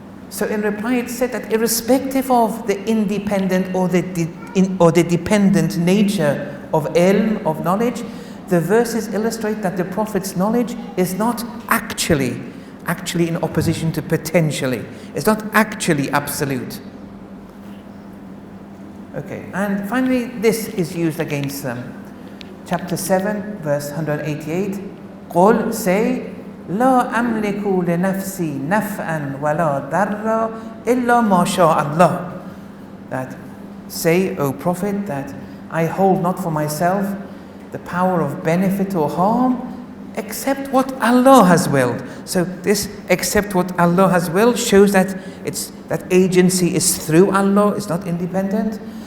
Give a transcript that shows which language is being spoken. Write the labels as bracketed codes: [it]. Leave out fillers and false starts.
[en] So in reply it said that irrespective of the independent or the dependent nature of ilm, of knowledge, the verses illustrate that the Prophet's knowledge is not actually in opposition to potentially. It's not actually absolute. Okay, and finally this is used against them. Chapter 7, verse 188. [ar] قُلْ, say, لا أملك لنفسي نفعا ولا ضرا إلا ما شاء الله. [en] That, say, O Prophet, that I hold not for myself the power of benefit or harm except what Allah has willed. So this except what Allah has willed shows that that agency is through Allah, it's not independent.